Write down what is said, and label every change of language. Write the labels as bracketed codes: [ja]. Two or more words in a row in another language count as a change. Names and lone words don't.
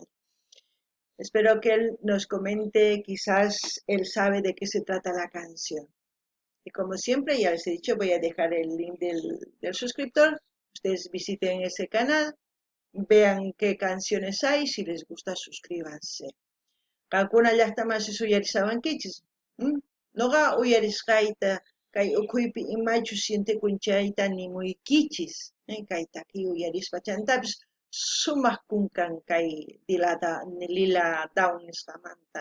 [es] Espero que él nos comente, quizás él sabe de qué se trata la canción. Y como siempre, ya les he dicho, voy a dejar el link del suscriptor. Ustedes visiten ese canal, vean qué canciones hay, si les gusta, suscríbanse. [qu] Kakuna llaqtamansi uyarisawankichis. Noqa uyarisqayta kay ukhuypi imaychu sintikunchayta nimuykichis. Kay takiy uyarispa chantapis sumaq kunkan kay Lila Down nisqamanta.